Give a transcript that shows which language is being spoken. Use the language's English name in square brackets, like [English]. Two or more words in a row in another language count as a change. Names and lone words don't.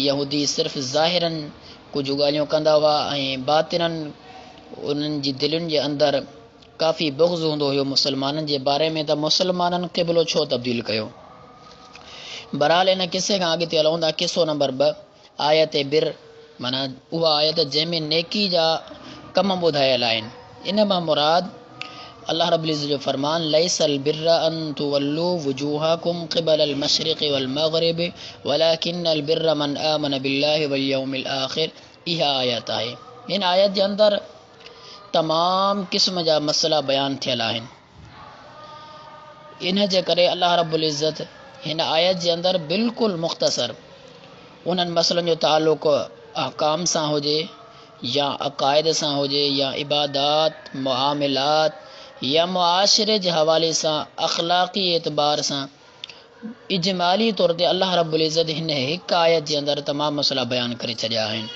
[Sindhi] यहूदी सिर्फ़ु ज़ाहिरनि कुझु ॻाल्हियूं कंदा हुआ ऐं बातिननि उन्हनि जी दिलुनि जे अंदरि काफ़ी बुग़्ज़ हूंदो हुयो मुसलमाननि जे बारे में, त मुसलमाननि क़िबलो छो तब्दील कयो। बहरहाल इन किस्से खां अॻिते हलूं था। किस्सो नंबर 2 आयत बिर माना उहा आयत जंहिंमें नेकी जा कम ॿुधायल आहिनि। इन मां मुराद अल्लाह रब्बुल इज़्ज़त जो फरमान [Arabic] ليس البر أن تولوا وجوهكم قبل المشرق والمغرب ولكن البر من آمن بالله واليوم الآخر. [Sindhi] इहा आयत आहे। हिन आयत जे अंदरि तमामु क़िस्म जा मसला बयान थियल आहिनि। इन जे करे अल्लाह रब्बुल इज़्ज़त हिन आयत जे अंदरि बिल्कुलु मुख़्तसर उन्हनि मसलनि जो ताल्लुक़ अहकाम सां हुजे या अक़ाइद सां हुजे या इबादात, मुआमिलात या मुआशिरे जे हवाले सां, अख़लाक़ी एतबार सां, इजमाली तौर ते अल्लाह रब्बुल इज़्ज़त हिन हिकु आयत जे अंदरि तमामु मसला बयान करे छॾिया आहिनि।